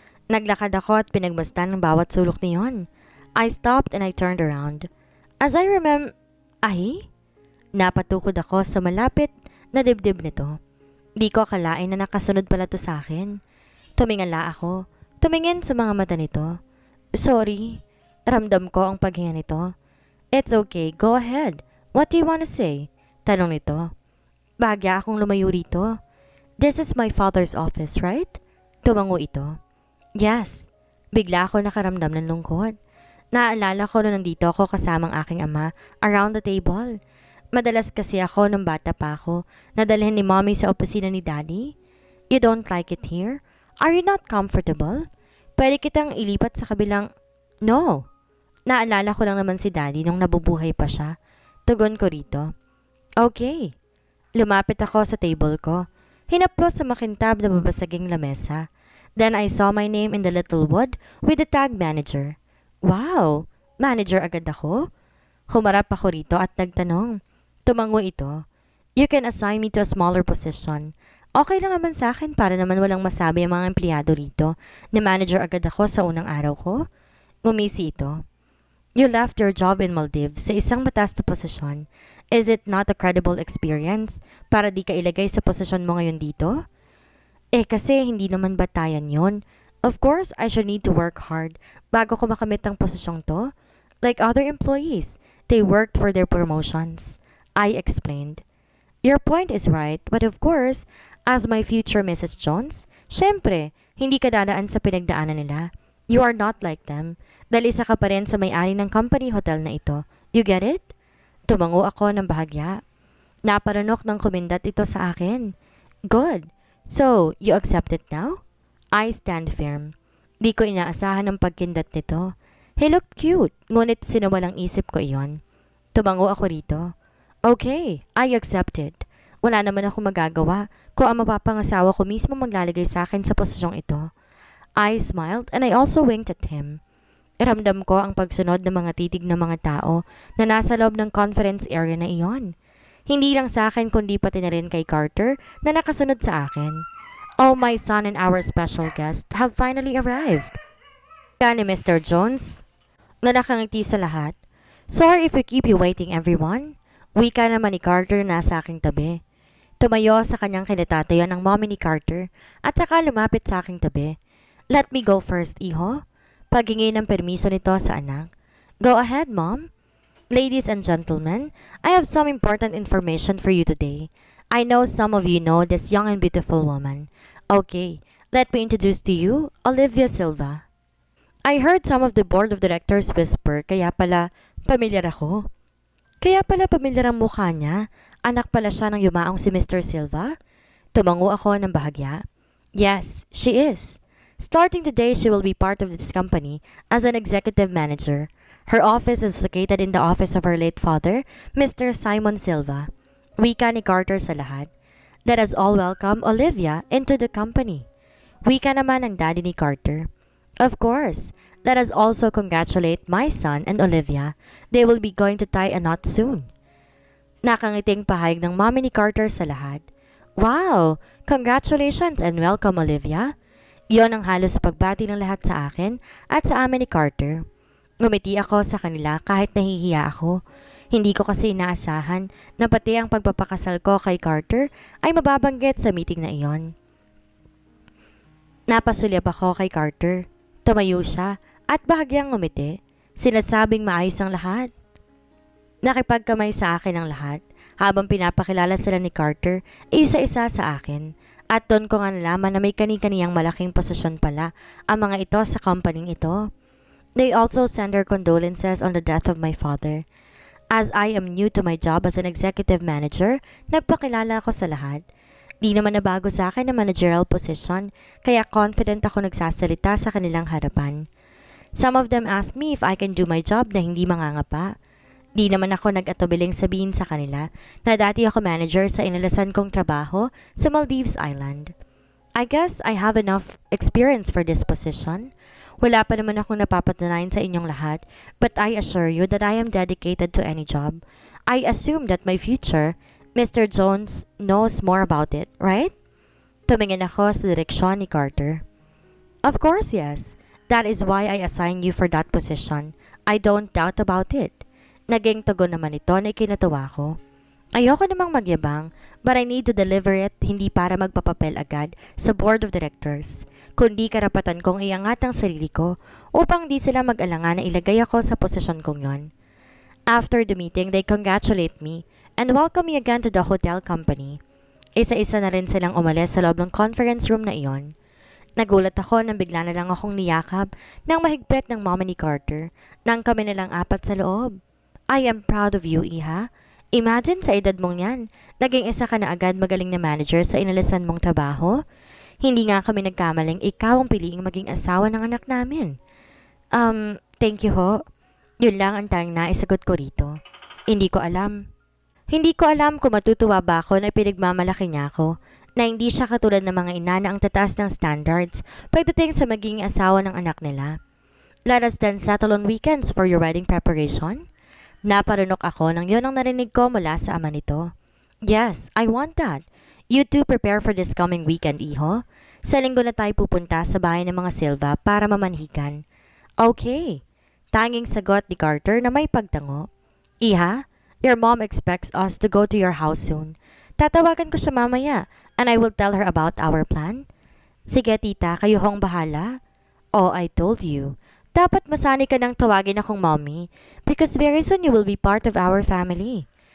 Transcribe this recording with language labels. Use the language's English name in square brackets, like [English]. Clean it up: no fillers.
[Filipino] Naglakad ako at pinagmasdan ng bawat sulok niyon. [English] I stopped and I turned around. As I [Filipino] Ay? Napatukod ako sa malapit na dibdib nito. Di ko akalain na nakasunod pala to sa akin. Tumingala ako. Tumingin sa mga mata nito. Sorry. Ramdam ko ang paghinga nito. [English] It's okay. Go ahead. What do you want to say? [Filipino] Tanong nito. Bahagya akong lumayo rito. [English] This is my father's office, right? [Filipino] Tumango ito. Yes. Bigla ako nakaramdam ng lungkot. Naalala ko na nandito ako kasamang aking ama [English] around the table. [Filipino] Madalas kasi ako nung bata pa ako nadalhin ni mommy sa opisina ni daddy. [English] You don't like it here? Are you not comfortable? [Filipino] Pwede kitang ilipat sa kabilang... No. Naalala ko lang naman si daddy nung nabubuhay pa siya. Tugon ko rito. Okay. Lumapit ako sa table ko. Hinaplos sa makintab na babasaging lamesa. [English] Then I saw my name in the little wood with the tag manager. [Filipino] Wow! Manager agad ako? Humarap ako rito at nagtanong. Tumango ito. [English] You can assign me to a smaller position. [Filipino] Okay lang naman sa akin para naman walang masabi ang mga empleyado rito na manager agad ako sa unang araw ko. Ngumisi ito. [English] You left your job in Maldives [Filipino] sa isang mataas na posisyon. [English] Is it not a credible experience [Filipino] para di ka ilagay sa posisyon mo ngayon dito? Kasi hindi naman batayan yon. [English] Of course, I should need to work hard [Filipino] bago ko makamit ang posisyong to. [English] Like other employees, they worked for their promotions. I explained. Your point is right, but of course, as my future Mrs. [Filipino] Jones, syempre, hindi ka dadaan sa pinagdaanan nila. [English] You are not like them. [Filipino] Dahil isa ka pa rin sa may-ari ng company hotel na ito. [English] You get it? [Filipino] Tumango ako ng bahagya. Naparanok ng kumindat ito sa akin. Good. [English] So, you accept it now? I stand firm. [Filipino] Di ko inaasahan ang pagkindat nito. [English] He looked cute, [Filipino] ngunit sinawalang isip ko iyon. Tumango ako rito. [English] Okay, I accept it. [Filipino] Wala naman ako magagawa kung ang mapapangasawa ko mismo maglalagay sa akin sa posisyong ito. [English] I smiled and I also winked at him. [Filipino] Ramdam ko ang pagsunod ng mga titig ng mga tao na nasa loob ng conference area na iyon. Hindi lang sa akin kundi pati na rin kay Carter na nakasunod sa akin. [English] Oh, my son and our special guest have finally arrived. [Filipino] Kaya ni Mr. Jones na nakangiti sa lahat. [English] Sorry if we keep you waiting, everyone. [Filipino] Wika naman ni Carter na sa aking tabi. Tumayo sa kanyang kinatatayan ang mommy ni Carter at saka lumapit sa aking tabi. [English] Let me go first, iho. [Filipino] Paghingi ng permiso nito sa anak. [English] Go ahead, Mom. Ladies and gentlemen, I have some important information for you today. I know some of you know this young and beautiful woman. Okay, let me introduce to you Olivia Silva. I heard some of the board of directors whisper, [Filipino] kaya pala pamilyar ako. Kaya pala pamilyar ang mukha niya. Anak pala siya ng yumaong si Mr. Silva? Tumango ako ng bahagya. [English] Yes, she is. Starting today, she will be part of this company as an executive manager. Her office is located in the office of her late father, Mr. Simon Silva. [Filipino] Wika ni Carter sa lahat. [English] Let us all welcome Olivia into the company. [Filipino] Wika naman ang daddy ni Carter. [English] Of course, let us also congratulate my son and Olivia. They will be going to tie a knot soon. [Filipino] Nakangiting pahayag ng mommy ni Carter sa lahat. Wow! [English] Congratulations and welcome, Olivia. [Filipino] Yon ang halos pagbati ng lahat sa akin at sa amin ni Carter. Ngumiti ako sa kanila kahit nahihiya ako. Hindi ko kasi inaasahan na pati ang pagpapakasal ko kay Carter ay mababanggit sa meeting na iyon. Napasulyap ako kay Carter. Tumayo siya at bahagyang ngumiti. Sinasabing maayos ang lahat. Nakipagkamay sa akin ang lahat habang pinapakilala sila ni Carter isa-isa sa akin. At doon ko nga nalaman na may kani-kaniyang malaking posisyon pala ang mga ito sa company ito. [English] They also send their condolences on the death of my father. As I am new to my job as an executive manager, [Filipino] nagpakilala ako sa lahat. Di naman nabago sa akin ang managerial position, kaya confident ako nagsasalita sa kanilang harapan. [English] Some of them asked me if I can do my job [Filipino] na hindi mangangapa. Di naman ako nag-atubiling sabihin sa kanila na dati ako manager sa inalasan kong trabaho sa Maldives Island. [English] I guess I have enough experience for this position. [Filipino] Wala pa naman akong napapatunayan sa inyong lahat, [English] but I assure you that I am dedicated to any job. I assume that my future, Mr. Jones knows more about it, right? [Filipino] Tumingin ako sa direksyon ni Carter. [English] Of course, yes. That is why I assigned you for that position. I don't doubt about it. [Filipino] Naging tugon naman ito na ikinatawa ko. Ayoko namang magyabang, [English] but I need to deliver it [Filipino] hindi para magpapapel agad sa board of directors, kundi karapatan kong iangat ang sarili ko upang di sila mag-alangan na ilagay ako sa posisyon kong yon. [English] After the meeting, they congratulate me and welcome me again to the hotel company. [Filipino] Isa-isa na rin silang umalis sa loob ng conference room na iyon. Nagulat ako nang bigla na lang akong niyakap ng mahigpit ng mama ni Carter nang kami na lang apat sa loob. [English] I am proud of you, Iha. [Filipino] Imagine sa edad mong yan, naging isa ka na agad magaling na manager sa inalisan mong trabaho. Hindi nga kami nagkamaling ikaw ang piliing maging asawa ng anak namin. [English] Thank you [Filipino] ho. Yun lang ang tanging naisagot ko rito. Hindi ko alam. Hindi ko alam kung matutuwa ba ako na pinagmamalaki niya ako, na hindi siya katulad ng mga ina na ang tataas ng standards pagdating sa magiging asawa ng anak nila. [English] Let us then settle on weekends for your wedding preparation. [Filipino] Naparunok ako nang yun ang narinig ko mula sa ama nito. [English] Yes, I want that. You two prepare for this coming weekend, Iho. [Filipino] Sa linggo na tayo pupunta sa bahay ng mga Silva para mamanhikan. Okay. Tanging sagot ni Carter na may pagtango. [English] Iha, your mom expects us to go to your house soon. [Filipino] Tatawagan ko siya mamaya [English] and I will tell her about our plan. [Filipino] Sige tita, kayo hong bahala. [English] Oh, I told you. [Filipino] Dapat masani ka nang tawagin akong mommy [English] because very soon you will be part of our family.